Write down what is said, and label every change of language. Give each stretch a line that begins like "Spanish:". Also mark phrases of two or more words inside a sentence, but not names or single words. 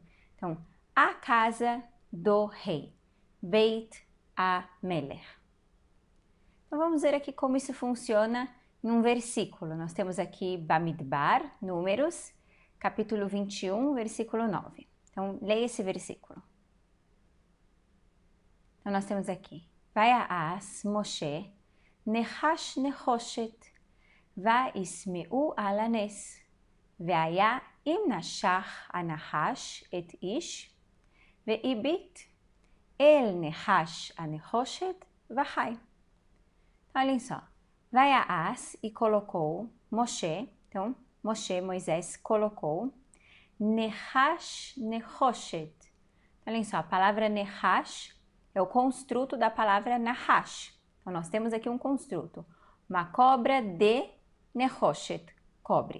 Portuguese: Então, a casa do rei,
Hebrew: בית המלך.
Portuguese: Então, vamos ver aqui como isso funciona em um versículo. Nós temos aqui Bamidbar, Números, capítulo 21, versículo 9. Então, leia esse versículo. Então, nós temos aqui,
Hebrew: ויעש משה נחש נחשת וישמהו על הנס והיה אם נשך הנחש את איש והביט אל נחש הנחשת וחי.
Portuguese: Então, olhem só, Vaya'as e colocou Moshe, então, Moshe, Moisés, colocou Nechash Nechoshet. Então, olhem só, a palavra Nechash é o construto da palavra Nahash. Então, nós temos aqui um construto, uma cobra de Nechoshet, cobre.